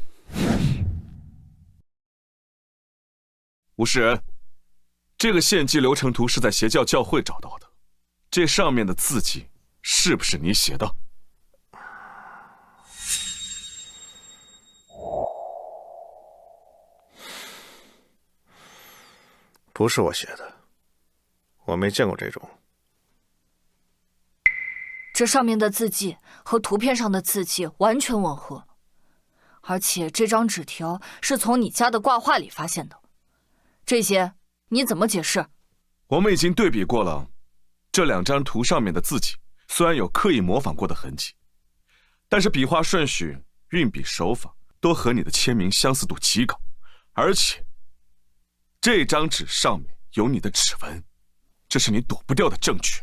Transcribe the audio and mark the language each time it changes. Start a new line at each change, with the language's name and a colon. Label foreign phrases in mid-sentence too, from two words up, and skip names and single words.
Chinese: 吴世仁，這個獻祭流程圖是在邪教教會找到的，這上面的字跡是不是你寫的？不是我写的，我沒見過這種。這上面的字跡和圖片上的字跡完全吻合，而且這張紙條是從你家的掛畫裡發現的，這些你怎麼解釋？我們已經對比過了，這兩張圖上面的字跡雖然有刻意模仿過的痕跡，但是筆畫順序、運筆手法都和你的簽名相似度極高，而且這張紙上面有你的指紋，這是你躲不掉的證據。